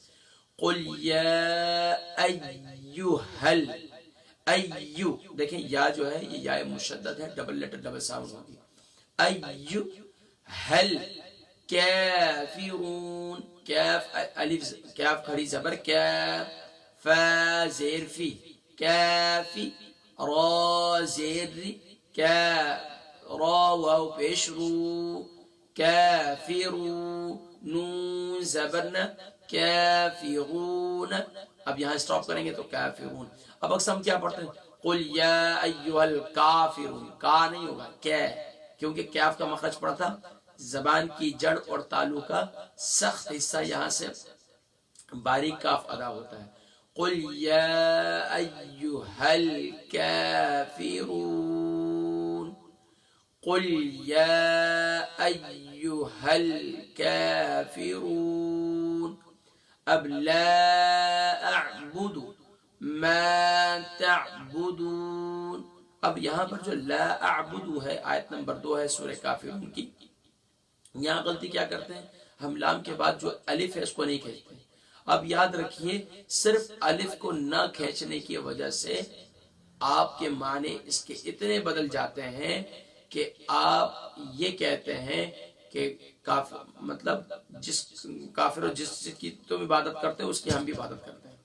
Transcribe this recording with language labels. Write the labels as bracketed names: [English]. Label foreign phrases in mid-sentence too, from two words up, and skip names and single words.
[Arabic] قل یا ایھا، [Urdu] ایو، دیکھیں یا جو ہے یہ یا مشدد ہے، [English] double letter double sound [Urdu] ہوگی، [Arabic] ایھا الکافرون، [Urdu] کاف الف، کاف کھڑی زبر کاف، فا زیر فی، کافی، را زیر ری کا را واو پیش رو کافرون نون زبرنا کافرون. اب یہاں سٹاپ کریں گے تو کافرون. اب اکثر ہم کیا پڑھتے ہیں [Arabic] قل یا ایھا الکافرون، [Urdu] کا نہیں ہوگا کیا، کیونکہ کیف کا مخرج پڑا تھا. زبان کی جڑ اور تالو کا سخت حصہ یہاں سے باریک کاف ادا ہوتا ہے. [Arabic] قل یا ایھا الکافرون، قل یا ایھا الکافرون. اب لا اعبد ما تعبدون. [Urdu] اب یہاں پر جو [Arabic] لا اعبد [Urdu] ہے، آیت نمبر 2 ہے سورہ کافرون کی، یہاں غلطی کیا کرتے ہیں ہم لام کے بعد جو الف ہے اس کو نہیں کھینچتے. اب یاد رکھیے صرف الف کو نہ کھینچنے کی وجہ سے آپ کے معنی اس کے اتنے بدل جاتے ہیں کہ آپ یہ کہتے ہیں کہ کافر مطلب جس کافر و جس کی تم عبادت کرتے ہو اس کی ہم بھی عبادت کرتے ہیں.